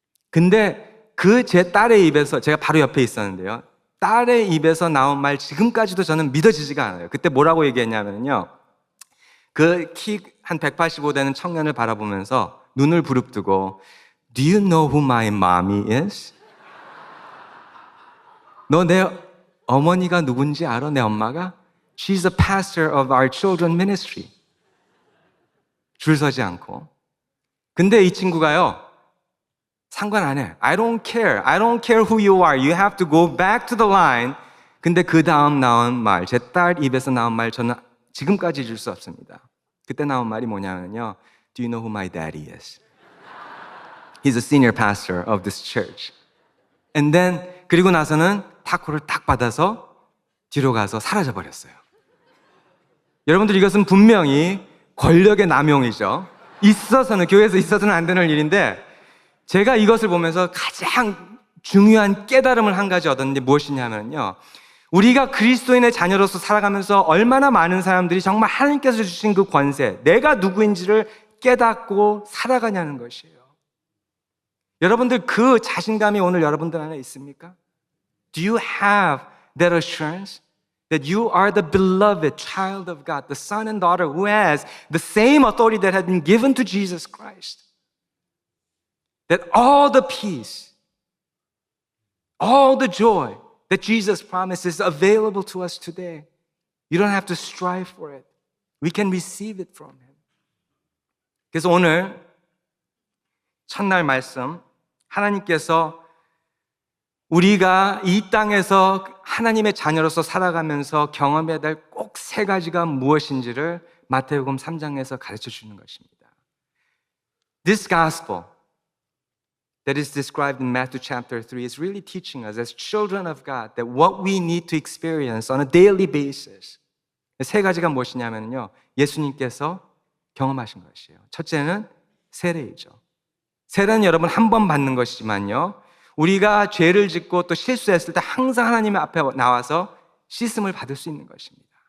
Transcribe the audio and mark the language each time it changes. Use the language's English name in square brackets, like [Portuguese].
[Korean] 근데 그 제 딸의 입에서, 제가 바로 옆에 있었는데요, 딸의 입에서 나온 말 지금까지도 저는 믿어지지가 않아요. 그때 뭐라고 얘기했냐면요, 그 키 한 185 되는 청년을 바라보면서 눈을 부릅뜨고 [English] Do you know who my mommy is? [Korean] 너 내 어머니가 누군지 알아? 내 엄마가? [English] She's the pastor of our children ministry. [Korean] 줄 서지 않고. 근데 이 친구가요, 상관 안 해. [English] I don't care. I don't care who you are. You have to go back to the line. [Korean] 근데 그 다음 나온 말, 제 딸 입에서 나온 말 저는 지금까지 잊을 수 없습니다. 그때 나온 말이 뭐냐면요, [English] Do you know who my daddy is? He's a senior pastor of this church. And then [Korean] 그리고 나서는 타코를 딱 받아서 뒤로 가서 사라져 버렸어요. 여러분들, 이것은 분명히 권력의 남용이죠. 교회에서 있어서는 안 되는 일인데, 제가 이것을 보면서 가장 중요한 깨달음을 한 가지 얻었는데 무엇이냐면요, 우리가 그리스도인의 자녀로서 살아가면서 얼마나 많은 사람들이 정말 하나님께서 주신 그 권세, 내가 누구인지를 깨닫고 살아가냐는 것이에요. 여러분들, 그 자신감이 오늘 여러분들 안에 있습니까? [English] Do you have that assurance that you are the beloved child of God, the son and daughter who has the same authority that had been given to Jesus Christ? That all the peace, all the joy that Jesus promises is available to us today. You don't have to strive for it. We can receive it from Him. [Korean] 그래서 오늘 첫날 말씀, 하나님께서 우리가 이 땅에서 하나님의 자녀로서 살아가면서 경험해야 될 꼭 3가지가 무엇인지를 마태복음 3장에서 가르쳐 주는 것입니다. [English] This gospel that is described in Matthew chapter 3 is really teaching us as children of God that what we need to experience on a daily basis. [Korean] 3가지가 무엇이냐면요, 예수님께서 경험하신 것이에요. 첫째는 세례이죠. 세례는 여러분 한 번 받는 것이지만요, 우리가 죄를 짓고 또 실수했을 때 항상 하나님 앞에 나와서 씻음을 받을 수 있는 것입니다.